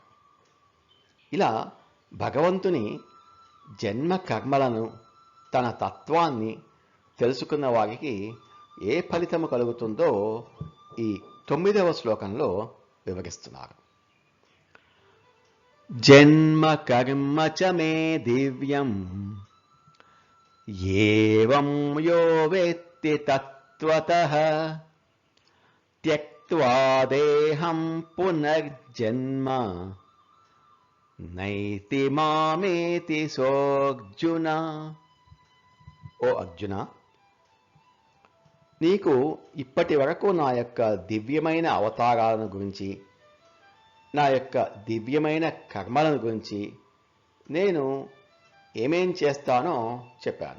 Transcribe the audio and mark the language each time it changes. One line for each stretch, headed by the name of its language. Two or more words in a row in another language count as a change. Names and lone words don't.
Telugu: ఇలా భగవంతుని జన్మ కర్మలను, తన తత్వాన్ని తెలుసుకున్న వారికి ఏ ఫలితము కలుగుతుందో ఈ 9వ శ్లోకంలో వివరిస్తున్నారు.
Sanskrit: జన్మ కర్మ చ మే దివ్యం ఏవం యో వేత్తి తత్వతః త్యక్త్వా దేహం పునర్జన్మ నైతి మామేతి సోర్జున.
Telugu: ఓ అర్జున, నీకు ఇప్పటి వరకు నా యొక్క దివ్యమైన అవతారాలను గురించి, నా యొక్క దివ్యమైన కర్మలను గురించి నేను ఏమేం చేస్తానో చెప్పాను.